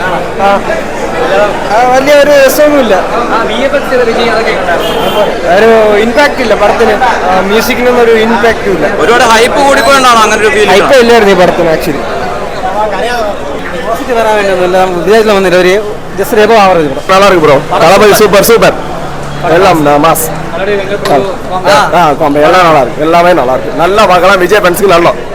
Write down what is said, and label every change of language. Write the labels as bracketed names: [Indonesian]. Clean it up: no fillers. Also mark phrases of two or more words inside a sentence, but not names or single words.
[Malayalam] വലിയ ഒരു രസമൊന്നുമില്ല, ഒരു ഇമ്പാക്ട് ഇല്ല പടത്തിന്. മ്യൂസിക്കിനൊന്നും ഒരു ഇമ്പാക്റ്റും ഇല്ല. ഒരുപാട് ഹൈപ്പ് കൂടിപ്പോയിട്ടാണോ അങ്ങനെ ഒരു ഫീൽ? ഹൈപ്പ് ഇല്ലായിരുന്നു ഈ പടത്തിന് ആക്ച്വലി. വരാൻ വേണ്ടിയൊന്നുമില്ല, വിദേശത്തിൽ വന്നില്ല. ഒരു ജസ്റ്റ് രേഖ ആവറേജ് [Tamil] நல்லா இருக்கு ப்ரோ. தளபதி [English] super super. [Tamil] எல்லாம் மாஸ். எல்லாம் நல்லா இருக்கு, எல்லாமே நல்லா இருக்கு. நல்லா பார்க்கலாம். விஜய் ஃபேன்ஸ்க்கு நல்லா